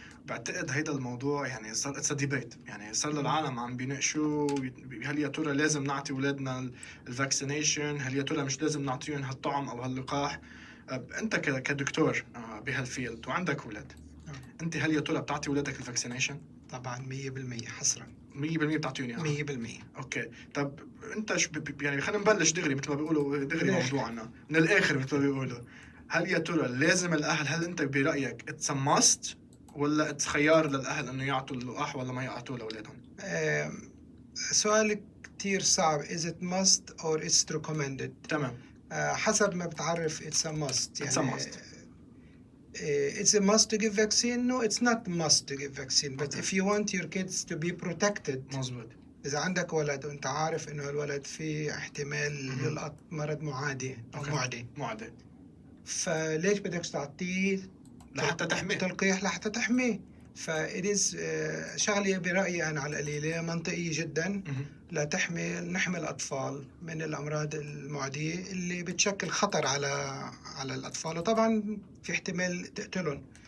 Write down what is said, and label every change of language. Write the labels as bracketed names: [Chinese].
[Arabic] بعتقد هيدا الموضوع يعني صار [English] it's debate [Arabic] يعني صار للعالم عم بيناقشوا هل يا ترى لازم نعطي اولادنا الفاكسينيشن؟ هل يا ترى مش لازم نعطيهم هالطعم او هاللقاح؟ انت كدكتور بهالفيلد وعندك اولاد انت هل يا ترى بتعطي اولادك الفاكسينيشن؟ طبعا 100% حصرا 100% بتعطيهم اياها 100%. اوكي طب انت يعني خلينا نبلش دغري مثل ما بيقولوا دغري موضوعنا من الاخر مثل ما بيقولوا. هل يا ترى لازم الاهل هل انت برايك [English] it's must [Arabic] ولا خيار للأهل إنه يعطوا اللقاح ولا ما يعطوا لأولادهم؟ سؤال كتير صعب. [English] Is it must or it's recommended؟ تمام. [Arabic] حسب ما بتعرف [English] it's a must. يعني it's a must. It's a must to give vaccine? No, it's not must to give vaccine. But if you want your kids to be protected. [Arabic] مظبوط. إذا عندك ولد وأنت عارف إنه الولد فيه احتمال يلقط مرض معادي أو معدي. فليش بدك تعطيه؟ لحتى تحميه تلقيح لحتى تحميه. فإدز شغلة برأيي أنا على القليلة منطقية جدا لا نحمي الأطفال من الأمراض المعدية اللي بتشكل خطر على الأطفال وطبعا في احتمال تقتلهم.